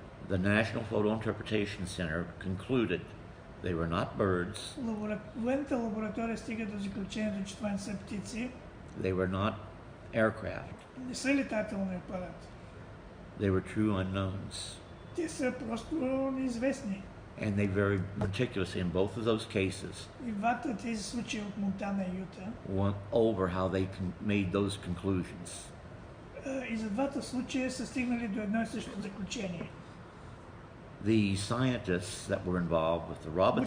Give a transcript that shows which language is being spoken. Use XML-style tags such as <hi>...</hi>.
<en>The National Photo Interpretation Center concluded they were not birds,</en> <bg>Военната лаборатория стига до заключението, че това не са птици,</bg> <en>they were not aircraft,</en> <bg>не са летателни апарати.</bg> <en>they were true unknowns.</en> <bg>Те са просто неизвестни.</bg> <en>And they very meticulously, in both of those cases,</en> <bg>И двата тези случаи от Монтана и Юта,</bg> <en>went over how they made those conclusions.</en> <bg>и за двата случая са стигнали до едно и също заключение.</bg> <en>The scientists that were involved with the Robinson</en>